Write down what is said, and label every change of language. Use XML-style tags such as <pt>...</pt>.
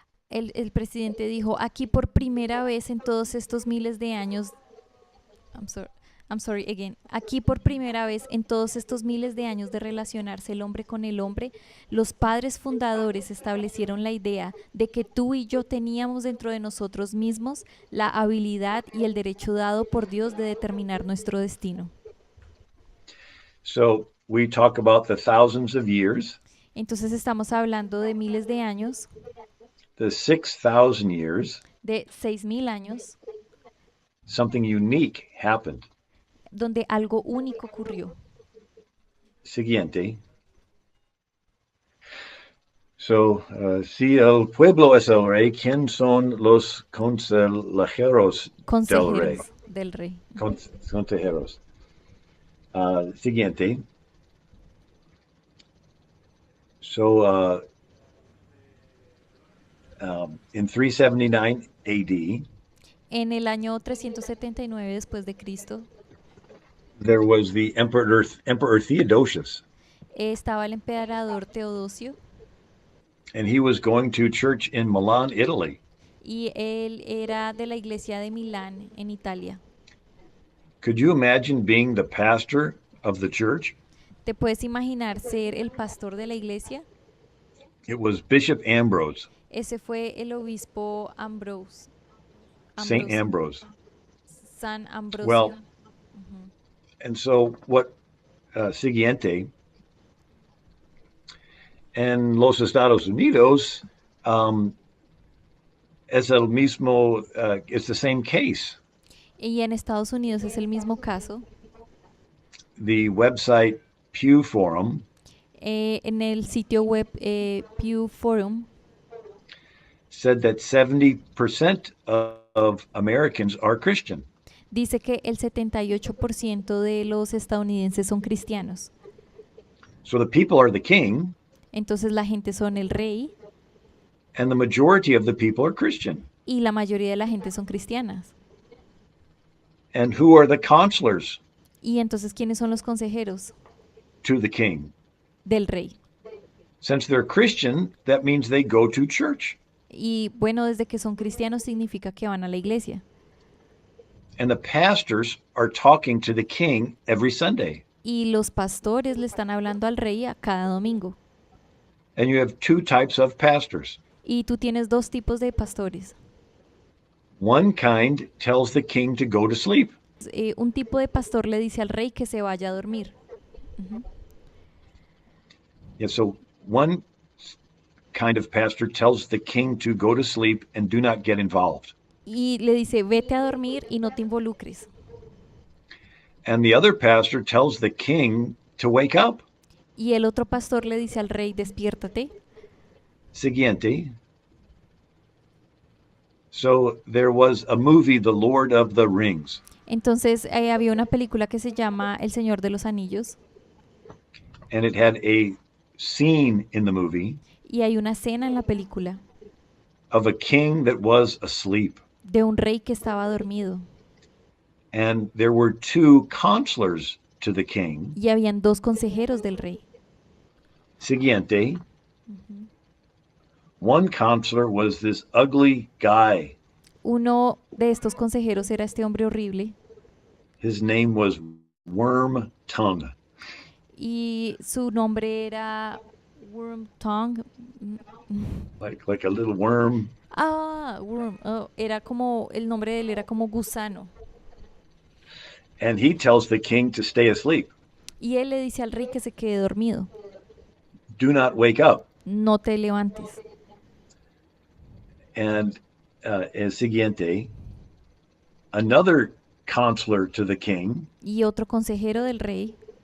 <es>El presidente dijo, aquí por primera vez en todos estos miles de años,</es> <en>I'm sorry, I'm sorry again,</en> <es>aquí por primera vez en todos estos miles de años de relacionarse el hombre con el hombre, los padres fundadores establecieron la idea de que tú y yo teníamos dentro de nosotros mismos la habilidad y el derecho dado por Dios de determinar nuestro destino.</es> <en>so we talk about the thousands of years,</en> <es>Entonces estamos hablando de miles de años,</es> <en>the 6,000 years,</en> <es>de 6.000 años,</es> <en>something unique happened.</en> <es>donde algo único ocurrió. Siguiente. So, si el pueblo es el rey, ¿quién son los consejeros del rey? Consejeros del rey. Consejeros. Siguiente.</es> <en>So, in 379 AD,</en> <es>En el año 379 después de Cristo,</es> <en>there was the Emperor Theodosius,</en> <es>estaba el emperador Teodosio</es> <en>and he was going to church in Milan, Italy.</en> <es>y él era de la iglesia de Milán en Italia.</es> <en>Could you imagine being the pastor of the church?</en> <es>¿Te puedes imaginar ser el pastor de la iglesia?</es> <en>It was Bishop Ambrose,</en> <es>Ese fue el obispo</es> <en>Saint</en> <es>Ambrosio,</es> <en>Ambrose.</en> <es>San</es> <en>Well,</en> <es>Ambrosio.</es> <en>and so what,</en> <es>siguiente, en los Estados Unidos, um, es el mismo,</es> <en>it's the same case.</en> <es>Y en Estados Unidos es el mismo caso.</es> <en>The website Pew Forum</en> <es>En el sitio web Pew Forum</es> <en>said that 70% of Americans are Christian.</en> <es>dice que el 78% de los estadounidenses son cristianos.</es> <en>So the people are the king,</en> <es>Entonces la gente son el rey</es> <en>and the majority of the people are Christian.</en> <es>y la mayoría de la gente son cristianas.</es> <en>And who are the counselors</en> <es>Y entonces, ¿quiénes son los consejeros</es> <en>to the king?</en> <es>del rey?</es> <en>Since they're Christian, that means they go to church.</en> <es>Y bueno, desde que son cristianos significa que van a la iglesia.</es> <en>And the pastors are talking to the king every Sunday.</en> <es>Y los pastores le están hablando al rey a cada domingo.</es> <en>And you have two types of pastors.</en> <es>Y tú tienes dos tipos de pastores.</es> <en>One kind tells the king to go to sleep.</en> <es>Un tipo de pastor le dice al rey que se vaya a dormir.</es> <en>Yeah, so one kind of pastor tells the king to go to sleep and do not get involved.</en> <es>Y le dice, vete a dormir y no te involucres.</es> <en>And the other pastor tells the king to wake up.</en> <es>Y el otro pastor le dice al rey, despiértate. Siguiente.</es> <en>So there was a movie, The Lord of the Rings,</en> <es>Entonces había una película que se llama El Señor de los Anillos</es> <en>and it had a scene in the movie</en> <es>y hay una escena en la película</es> <en>of a king that was asleep.</en> <es>de un rey que estaba dormido</es> <en>And there were two counselors to the king.</en> <es>y habían dos consejeros del rey. Siguiente.</es> <en>One counselor was this ugly guy.</en> <es>Uno de estos consejeros era este hombre horrible</es> <en>His name was Worm Tongue.</en> <es>y su nombre era Worm Tongue.</es> <en>Like a little worm. Worm.</en> <es>Oh, era como, el nombre de él era como gusano.</es> <en>And he tells the king to stay asleep.</en> <es>Y él le dice al rey que se quede dormido.</es> <en>Do not wake up.</en> <es>No te levantes.</es> <en>And</en> <es>el siguiente,</es> <en>another counselor to the king</en> <es>Y otro consejero del rey</es>